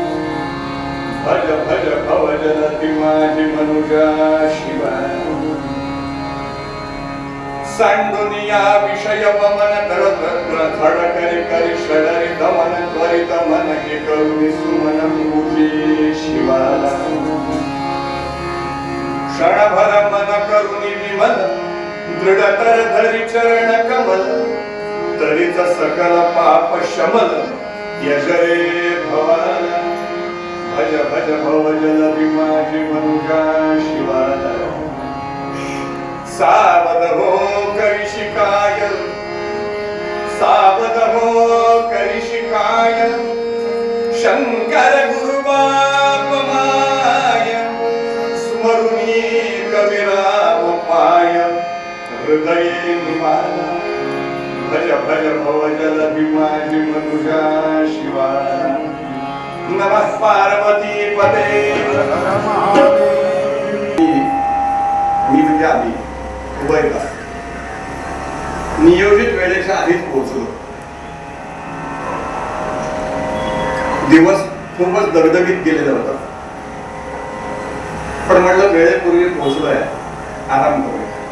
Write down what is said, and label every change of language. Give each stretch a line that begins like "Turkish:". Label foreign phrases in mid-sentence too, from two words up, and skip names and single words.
Marathi: भज भज भव जलधि माझी मनुजा शिवाय सांडुनिया विषय वमन करत धड करी करी षडरी दमन त्वरित मन हे करुणी सुमन पूजी शिवाला क्षणभर मन करुणी विमल दृढतर धरी चरण कमल तरीच सकल पाप शमल यजरे भवाना भज भज भव जलधि माझी मनुजा शिवाला सावध हो करी शिकाय सावध हो करी शिकाय शंकर गुरु बाप माय स्मरुनी कविराम पाय हृदये निवाला भज भज भव जलधि माझी मनुजा शिवाला
Sanskrit: नमः पार्वती पते
Marathi: मी म्हणजे आधी उभयला नियोजित वेळेच्या आधीच पोहोचलो. दिवस खूपच दगदगीत गेलेला होता, पण म्हटलं वेळेपूर्वी पोहोचलोय, आराम करूया.